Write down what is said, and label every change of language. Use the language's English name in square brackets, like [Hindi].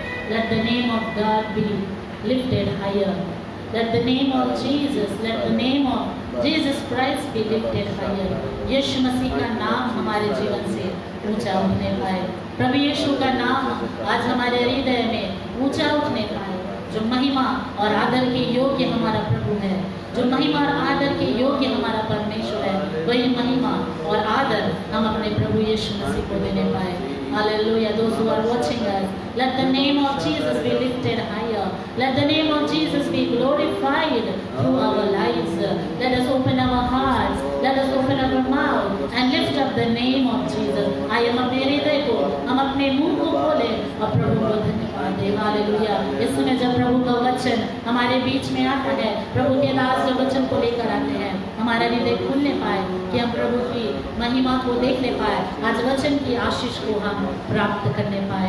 [English] Let the name of God be lifted higher. Let the name of Jesus, let the name of Jesus Christ be lifted higher. [Hindi] यीशु मसीह का नाम हमारे जीवन से ऊंचा उठने पाए। प्रभु यीशु का नाम आज हमारे हृदय में ऊंचा उठने पाए। जो महिमा और आदर के योग्य हमारा प्रभु है, जो महिमा और आदर के योग्य हमारा परमेश्वर है, वही महिमा और आदर हम अपने प्रभु यीशु मसीह को देने पाए। [English] Hallelujah. Those who are watching us, let the name of Jesus be lifted higher. Let the name of Jesus be glorified through our lives. Let us open our hearts. Let us open our mouth and lift up the name of Jesus. [Hindi] आइए हम अपने हृदय को, हम अपने मुंह को खोले और प्रभु को धन्यवाद दें। हालेलुया। इस समय जब प्रभु का वचन हमारे बीच में आता है, प्रभु के दास जो वचन को लेकर आते हैं, हमारा हृदय खुलने पाए कि हम प्रभु की महिमा को देखने पाए, आज वचन की आशीष को हम प्राप्त करने पाए।